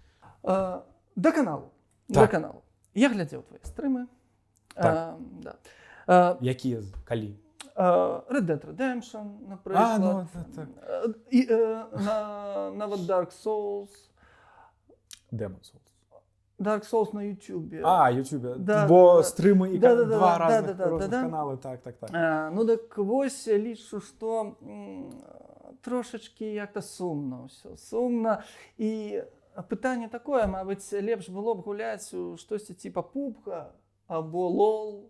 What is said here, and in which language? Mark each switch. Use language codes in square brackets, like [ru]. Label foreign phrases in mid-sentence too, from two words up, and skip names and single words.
[be] Да каналу. Так. Да каналу. Я глядзеў твае стрымы. Так. Да. Якія, калі? Red Dead Redemption, наприклад. Так. І нават Dark Souls. Demon Souls. Dark Souls на YouTube. YouTube. Да, Бо да, стрымы і да, два да, розных каналы, так. Ну так вось лічу, што трошачкі як-то сумна ўсё. Сумна. І пытанне такое, мабыць, лепш было б гуляць у штосьці типа PUBG або LOL.